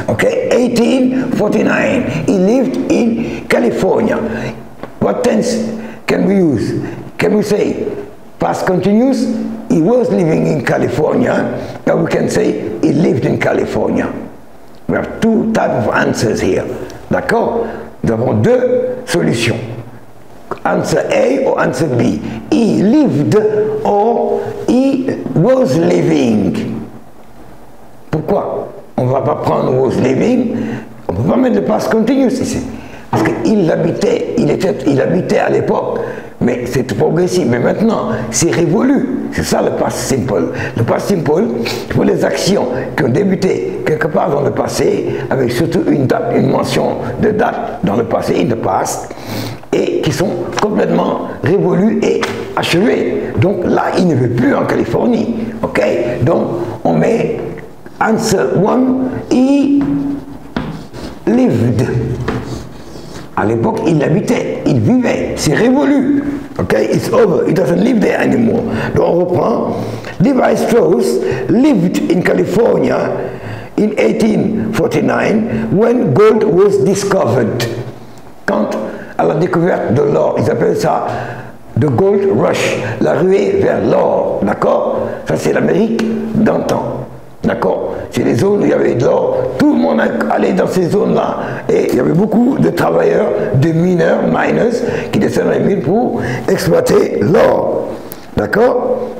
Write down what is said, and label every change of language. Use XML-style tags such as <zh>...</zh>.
<en>Okay? 1849. He lived in California. What tense can we use? Can we say past continuous? He was living in California. Or we can say he lived in California. We have two types of answers here.</en> <fr>D'accord? Nous avons deux solutions.</fr> <en>Answer A or answer B. He lived or he was living.</en> <fr>Pourquoi on ne va pas prendre</fr> <en>was living?</en> <fr>On ne peut pas mettre le past continuous ici. Parce qu'il il habitait à l'époque, mais c'est progressif. Mais maintenant, c'est révolu. C'est ça le past simple. Le past simple, pour les actions qui ont débuté quelque part dans le passé, avec surtout une date, une mention de date dans le passé,</fr> <en>in the past,</en> <fr>et qui sont complètement révolues et achevées. Donc là, il ne veut plus en Californie. Ok? Donc on met</fr> <en>answer 1, he lived.</en> <fr>À l'époque, il habitait, il vivait, c'est révolu.</fr> <en>Ok, it's over, he doesn't live there anymore.</en> <fr>Donc on reprend.</fr> <en>Levi Strauss lived in California in 1849 when gold was discovered.</en> <fr>Quand à la découverte de l'or, ils appellent ça</fr> <en>the gold rush,</en> <fr>la ruée vers l'or. D'accord? Ça c'est l'Amérique d'antan. D'accord? C'est les zones où il y avait de l'or. Tout le monde allait dans ces zones-là. Et il y avait beaucoup de travailleurs, de mineurs, miners, qui descendaient dans les mines pour exploiter l'or. D'accord?</fr>